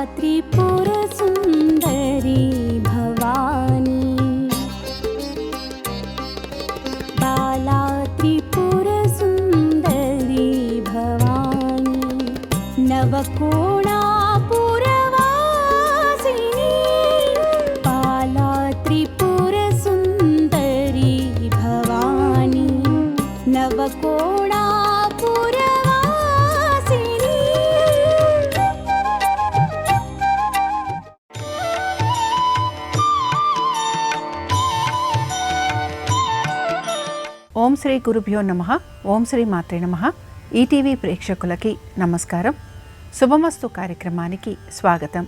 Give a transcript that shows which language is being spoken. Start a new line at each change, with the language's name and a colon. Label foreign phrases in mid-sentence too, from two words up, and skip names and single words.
Sanskrit: त्रिपुरसुन्दरी भवानी बाला त्रिपुरसुन्दरी भवानी नवकोणापुरवासिनी बाला त्रिपुरसुन्दरी भवानी नवकोणापुरवासिनी। ఓం శ్రీ గురుభ్యో నమః. ఓం శ్రీ మాత్రే నమః.
Telugu: ఈటీవీ ప్రేక్షకులకి నమస్కారం. శుభమస్తు కార్యక్రమానికి స్వాగతం.